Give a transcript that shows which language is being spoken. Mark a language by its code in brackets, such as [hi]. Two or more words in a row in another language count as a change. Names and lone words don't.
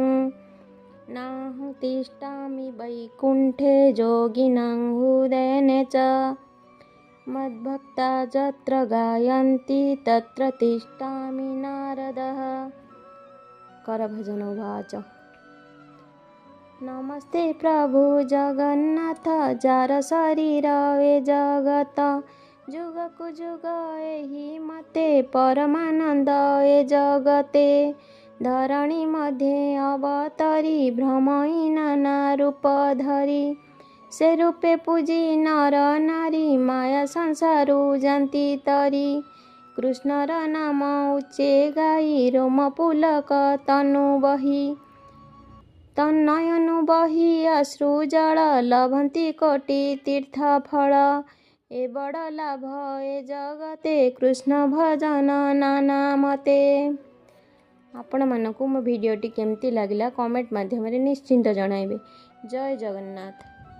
[sa] नाहं तिष्ठामि वैकुण्ठे योगिनां हृदयेन च मद्भक्ता यत्र गायन्ति तत्र तिष्ठामि नारदः। करभजन उवाच। [or] ନମସ୍ତେ ପ୍ରଭୁ ଜଗନ୍ନାଥ ଯାର ଶରୀର ଏ ଜଗତ ଯୁଗକୁ ଯୁଗ ଏହି ମତେ ପରମାନନ୍ଦ ଏ ଜଗତେ। ଧରଣୀ ମଧ୍ୟେ ଅବତରି ଭ୍ରମଇ ନାନା ରୂପ ଧରି ସେ ରୂପେ ପୂଜି ନର ନାରୀ ମାୟା ସଂସାରୁ ଯାତି ତରି। କୃଷ୍ଣର ନାମ ଉଚ୍ଚେ ଗାଇ ରୋମ ପୁଲକ ତନୁ ବହି ତନ୍ନୟନୁ ବହି ଅଶ୍ରୁ ଜଳ ଲଭନ୍ତି କୋଟି ତୀର୍ଥ ଫଳ। ଏ ବଡ଼ ଲାଭ ଏ ଜଗତେ କୃଷ୍ଣ ଭଜନ ନାନା ମତେ। ଆପଣ ମାନକୁ ମୋ ଭିଡିଓଟି କେମତି ଲାଗଲା କମେଣ୍ଟ ମାଧ୍ୟମ ନିଶ୍ଚିନ୍ତ ଜଣାଇବେ। ଜୟ ଜଗନ୍ନାଥ।